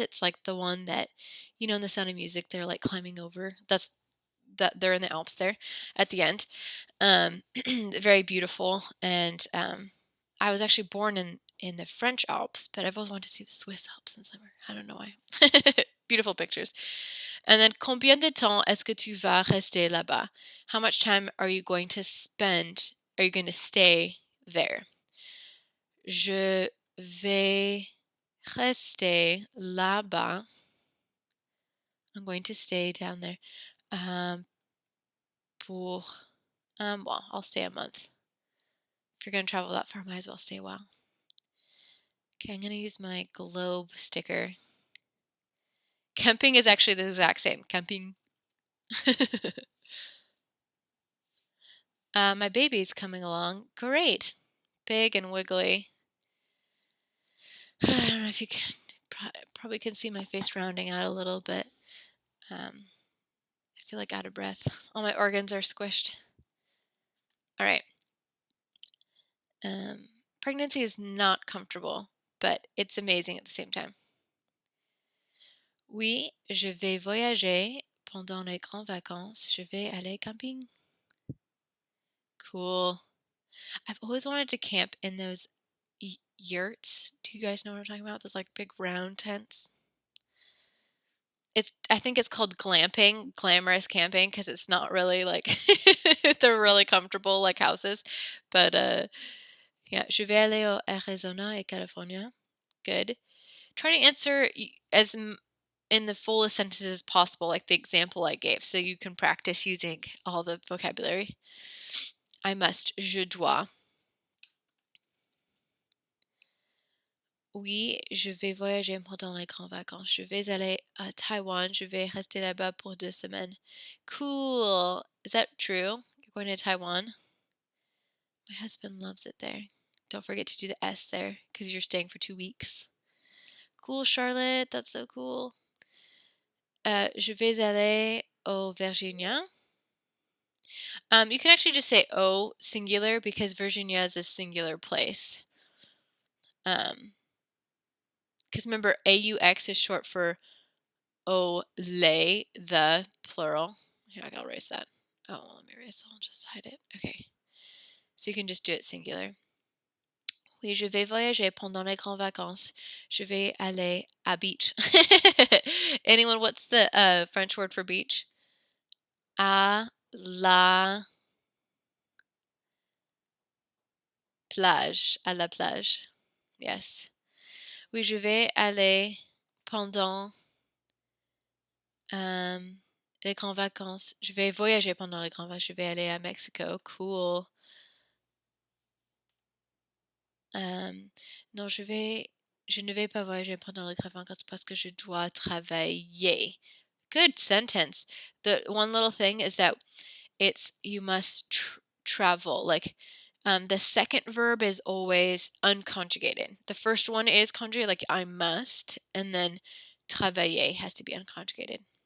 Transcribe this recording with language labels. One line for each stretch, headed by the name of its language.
English: It's like the one that, in The Sound of Music, they're like climbing over. They're in the Alps there at the end. Very beautiful. And I was actually born in the French Alps, but I've always wanted to see the Swiss Alps in summer. I don't know why. Beautiful pictures. And then,
French: combien de temps est-ce que tu vas rester là-bas?
English: How much time are you going to spend? Are you going to stay there?
French: Je vais rester là-bas.
English: I'm going to stay down there. Pour well, I'll stay a month. If you're going to travel that far, might as well stay a while. Okay, I'm going to use my globe sticker. Camping is actually the exact same. Camping. My baby's coming along. Great. Big and wiggly. I don't know if you can, probably can see my face rounding out a little bit. I feel like out of breath. All my organs are squished. All right. Pregnancy is not comfortable, but it's amazing at the same time.
French: Oui, je vais voyager pendant les grandes vacances. Je vais aller camping. Cool.
English: I've always wanted to camp in those yurts. Do you guys know what I'm talking about? Those like big round tents. I think it's called glamping, glamorous camping, because it's not really like they're really comfortable like houses. But yeah,
French: je vais aller au Arizona et California.
English: Good. Try to answer as in the fullest sentences as possible, like the example I gave, so you can practice using all the vocabulary. I must.
French: Je dois. Oui, je vais voyager pendant les grandes vacances. Je vais aller à Taiwan. Je vais rester là-bas pour 2 semaines.
English: Cool. Is that true? You're going to Taiwan? My husband loves it there. Don't forget to do the S there because you're staying for 2 weeks. Cool, Charlotte. That's so cool.
French: Je vais aller au Virginia.
English: You can actually just say "oh" singular because Virginia is a singular place. Because remember, AUX is short for "oh, les," the plural. Here, I gotta erase that. Oh, well, let me erase it. I'll just hide it. Okay. So you can just do it singular.
French: Oui, je vais voyager pendant les grandes vacances. Je vais aller à beach.
English: Anyone, what's the French word for beach?
French: À la plage. À la plage. Yes. Oui, je vais aller pendant Les grandes vacances. Je vais voyager pendant les grandes vacances. Je vais aller à Mexico. Cool. Non, je ne vais pas voyager pendant les grandes vacances parce que je dois travailler.
English: Good sentence. The one little thing is that it's you must travel. Like, the second verb is always unconjugated. The first one is conjugated, like I must, and then travailler has to be unconjugated.